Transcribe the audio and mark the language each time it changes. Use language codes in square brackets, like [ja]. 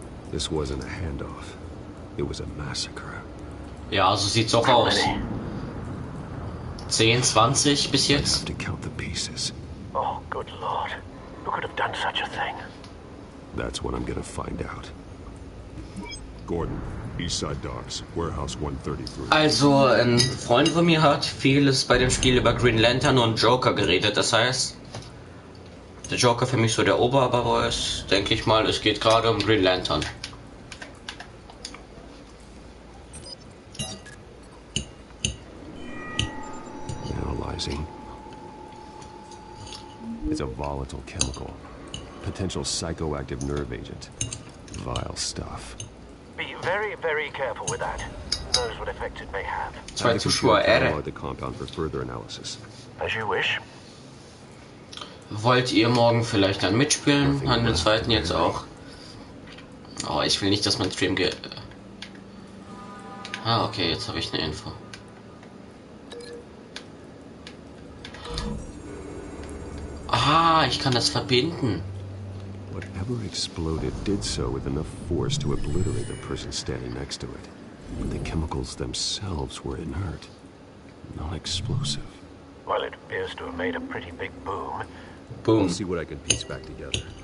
[en] This wasn't a handoff. It was a massacre. [de] Ja, so sieht's auch aus. 10, 20 bis [en] I [de] jetzt. [en] have to count the pieces. Oh, good lord. Who could have done such a thing? That's what I'm gonna find out. Gordon, Eastside Docks, Warehouse 133. [de] Also, ein Freund von mir hat vieles bei dem Spiel über Green Lantern und Joker geredet. Das heißt, der Joker für mich so der Oberbarrow ist, denke ich mal, es geht gerade um Green Lantern. [en] Analyzing. It's a volatile chemical. Potential psychoactive nerve agent. Vile stuff. Be very, very careful with that. Who knows what effect it may have. [de] Zwei Zuschauer, [en] The compound for further analysis. As you wish. [de] Wollt ihr morgen vielleicht dann mitspielen? An den zweiten jetzt auch. Oh, ich will nicht, dass mein Stream geht. Ah, okay, jetzt habe ich eine Info. Ah, ich kann das verbinden. [en] Whatever exploded did so with enough force to obliterate the person standing next to it. But the chemicals themselves were inert, not explosive. Well, it appears to have made a pretty big boom. Boom. I'll see what I can piece back together.